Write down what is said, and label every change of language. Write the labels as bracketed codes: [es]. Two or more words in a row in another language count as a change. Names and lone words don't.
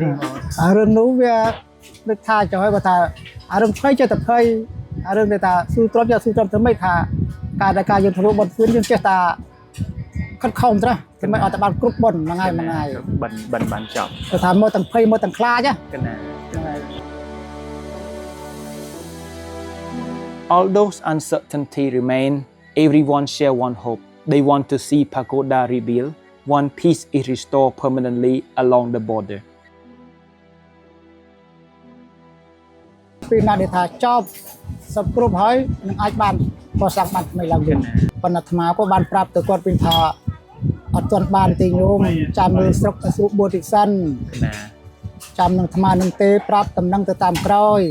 [km] អារឿងនោះវាដូចថាចុះឲ្យគាត់ថាអារឿងភ័យចេះតែភ័យអារឿងដែលថាស៊ូទ្រព្យស៊ូទ្រព្យទៅមិនថាការយើងធ្វើបុណ្យយើងចេះតែខិតខំត្រាស់តែមិនអត់តែបានគ្រប់បុណ្យមួយថ្ងៃ បានចប់ ទៅថាមកទាំងភ័យមកទាំងខ្លាច កណា ហ្នឹងហើយ [en] Although uncertainty remain, everyone share one hope. They want to see pagoda rebuilt. One peace is restored permanently along the border. [km] ពេលណាដែលថាចប់សពគ្រប់ហើយនឹងអាចបានកសាងបានថ្មីឡើងវិញប៉ុន្តែអាត្មាក៏បានប្រាប់ទៅគាត់វិញថាអត់ទាន់បានទេញោមចាំមើលស្រុកស្រួលបួតិសិន កណា ចាំនឹងអាត្មានឹងទេប្រាប់តំណឹងទៅតាមក្រោយ